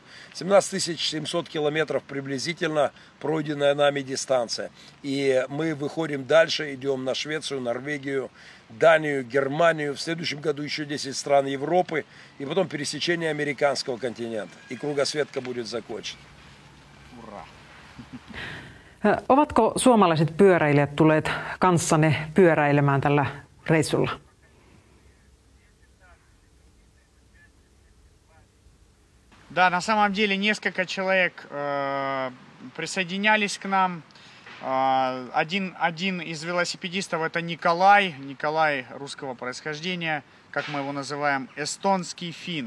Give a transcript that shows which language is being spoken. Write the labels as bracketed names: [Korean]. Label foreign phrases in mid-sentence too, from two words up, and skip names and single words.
[Russian] 17 700 километров приблизительно пройденная нами дистанция. И мы выходим дальше, идем на Швецию, Норвегию, Данию, Германию. В следующем году еще 10 стран Европы. И потом пересечение американского континента. И кругосветка будет закончена. Ура! [Finnish] Ovatko suomalaiset pyöräilijät tulleet kanssanne pyöräilemään tällä reissulla? [Russian] Да, на самом деле несколько человек присоединялись к нам. Один из велосипедистов — это Николай русского происхождения, как мы его называем, эстонский фин.